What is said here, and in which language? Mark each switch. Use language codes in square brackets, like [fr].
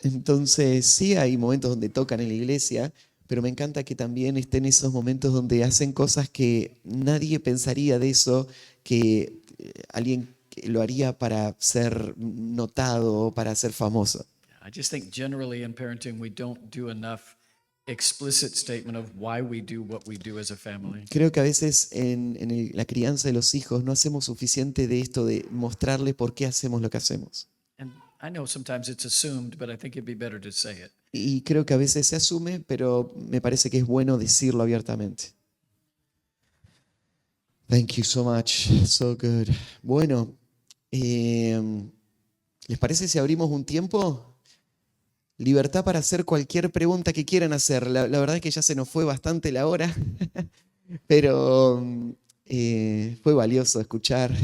[es] Entonces, sí hay momentos donde tocan en la iglesia, pero me encanta que también estén esos momentos donde hacen cosas que nadie pensaría de eso, que alguien lo haría para ser notado o para ser famoso. [en] I just think generally in parenting we don't do enough explicit statement of why we do what we do as a family. [es] Creo que a veces en la crianza de los hijos no hacemos suficiente de esto de mostrarle por qué hacemos lo que hacemos. [en] And I know sometimes it's assumed, but I think it'd be better to say it. [es] Y creo que a veces se asume, pero me parece que es bueno decirlo abiertamente. [en] Thank you so much. So good. [es] Bueno, ¿les parece si abrimos un tiempo? Libertad para hacer cualquier pregunta que quieran hacer. La verdad es que ya se nos fue bastante la hora, pero fue valioso escuchar.